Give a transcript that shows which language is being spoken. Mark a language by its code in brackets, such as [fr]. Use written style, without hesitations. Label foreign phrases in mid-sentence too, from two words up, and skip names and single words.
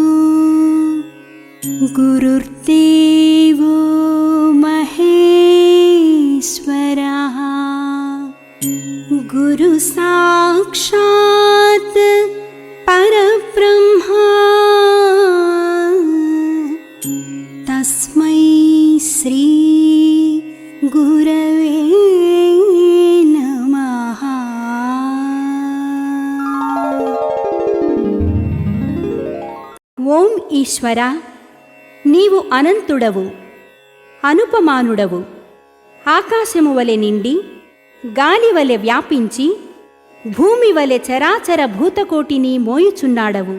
[sa] गुरुर्देवो महेश्वरः गुरुसाक्षात् परब्रह्मा तस्मै श्री गुरवे नमः. [te] ఓం ఈశ్వర, నీవు అనంతుడవు, అనుపమానుడవు. ఆకాశము వలె నిండి, గాలి వలె వ్యాపించి, భూమి వలె చరాచర భూతకోటిని మోయుచున్నాడవు.